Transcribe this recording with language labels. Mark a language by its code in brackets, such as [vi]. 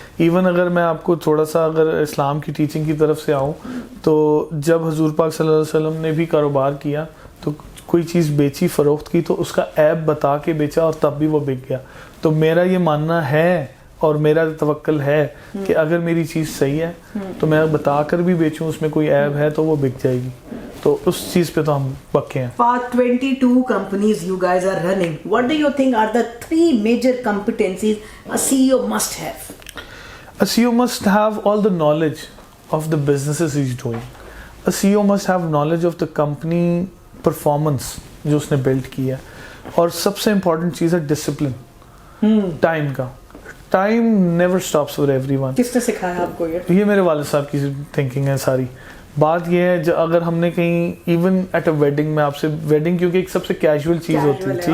[ur] Even اگر میں آپ کو تھوڑا سا اگر اسلام کی ٹیچنگ کی طرف سے آؤں, تو جب حضور پاک صلی اللہ علیہ وسلم نے بھی کاروبار کیا تو کوئی چیز بیچی, فروخت کی, تو اس کا عیب بتا کے بیچا اور تب بھی وہ بک گیا. تو میرا یہ ماننا ہے اور میرا توکل ہے کہ اگر میری چیز صحیح ہے تو میں بتا کر بھی بیچوں, اس میں کوئی عیب ہے تو وہ بک جائے گی. تو اس چیز پہ تو ہم پکے ہیں. [en] Part 22 companies you guys are running. What do you think are the 3 major competencies a CEO must have? A CEO must have all the knowledge of the businesses he's doing. A CEO must have knowledge of the company performance [ur] جو اس نے blood کی ہے, اور سب سے important چیز ہے discipline, time کا. [en] Time never stops for everyone. [ur] کس نے سکھایا آپ کو یہ؟ یہ میرے والد صاحب کی تھنکنگ ہے ساری. بات یہ ہے اگر ہم نے کہیں [en] even at a wedding [ur] میں آپ سے ویڈنگ کیونکہ ایک سب سے کیجول چیز ہوتی ہے ٹھیک